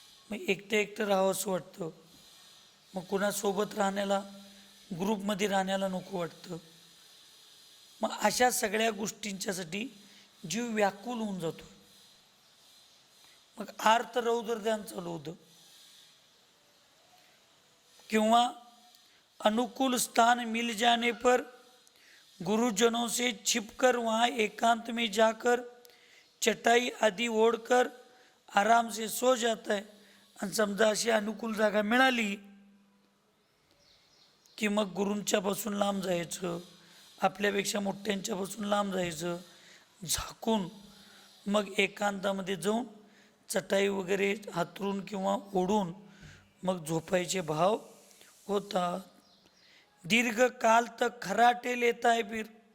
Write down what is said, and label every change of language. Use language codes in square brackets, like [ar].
[mr] मग एकटं राहावं असं वाटतं. मग कुणासोबत राहण्याला, ग्रुपमध्ये राहण्याला नको वाटतं. मग अशा सगळ्या गोष्टींच्यासाठी जीव व्याकुल होऊन जातो. मग आर्त रौद्र ध्यान चालू होतं. [hi] किंवा अनुकूल स्थान मिल जाने पर गुरुजनों से छिपकर वहाँ एकांत में जाकर चटाई आदि ओढ़कर आराम से सो जाता है. [mr] आणि समजा अशी अनुकूल जागा मिळाली की मग गुरूंच्यापासून लांब जायचं, आपल्यापेक्षा मोठ्यांच्यापासून लांब जायचं, झाकून मग एकांतामध्ये जाऊन चटाई वगैरे हातरून किंवा ओढून मग झोपायचे भाव होतात. [hi] दीर्घ काल तक खराटे लेता है फिर.